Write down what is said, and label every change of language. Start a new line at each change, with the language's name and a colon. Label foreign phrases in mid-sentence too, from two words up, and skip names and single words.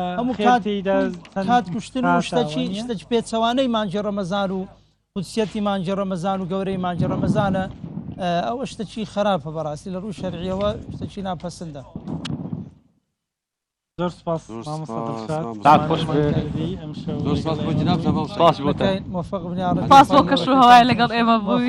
Central Kurdish: هەموو کات کوشتن و شتە پێچەوانەی مانجی ڕەمەزان و قودسیەتی مانجی ڕەمەزان و گەورەی مانجی ڕەمەزانە ئەوە شتێکی خراپە بەڕاستی لە ڕوو شەرعیەوە شتێکی ناپەسەندە. زۆر سپاس مامۆستا زۆر سپاس بۆ جنابتان سپاس بۆتە موفق بن
Arabic: يا رب.
Central Kurdish: سپاس بۆ کەش و هەوای لەگەڵ ئێمە بووی.